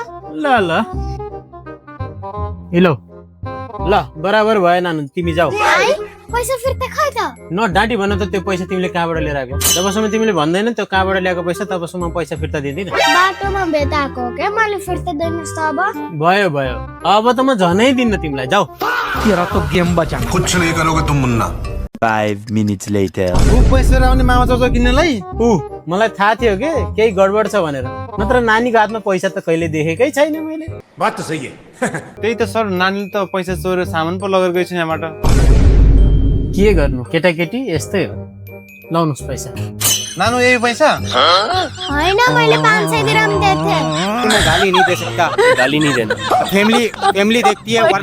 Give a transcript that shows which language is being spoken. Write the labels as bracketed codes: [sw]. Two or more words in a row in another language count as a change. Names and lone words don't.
[ne] ल ल हेलो ल बराबर भयो नानु तिमी जाऊ आई पैसा फिर्ता खै त न डाँटी भन त त्यो पैसा तिमीले कहाँबाट लिएर आएको जबसम्म तिमीले भन्दैन त्यो कहाँबाट ल्याएको पैसा तबसम्म पैसा फिर्ता दिँदिन बाटोमा भेटाएको हो क्या मैले फिर्ता दिनुहोस् त अब भयो भयो अब त म झनै दिन्न तिमीलाई जाऊ [hi] तेरा तो गेम बचा कुछ नहीं करोगे तुम मुन्ना [en] 5 minutes later. [ne] पैसा आउने मामा चाउचाउ किन्नलाई मलाई थाहा थियो कि केही गडबड छ भनेर नत्र नानीको हातमा पैसा त कहिले देखेकै छैन मैले [hi] बात तो सही है [ne] त्यही त सर नानीले त पैसा चोरेर सामान पो लगेर गएछ यहाँबाट के गर्नु केटाकेटी यस्तै हो लाउनुस् पैसा नानु यही पैसा होइन मैले 500 ग्राम दिएको थिएँ [hi] गाली नहीं दे सकता गाली नहीं देना फैमिली देखती है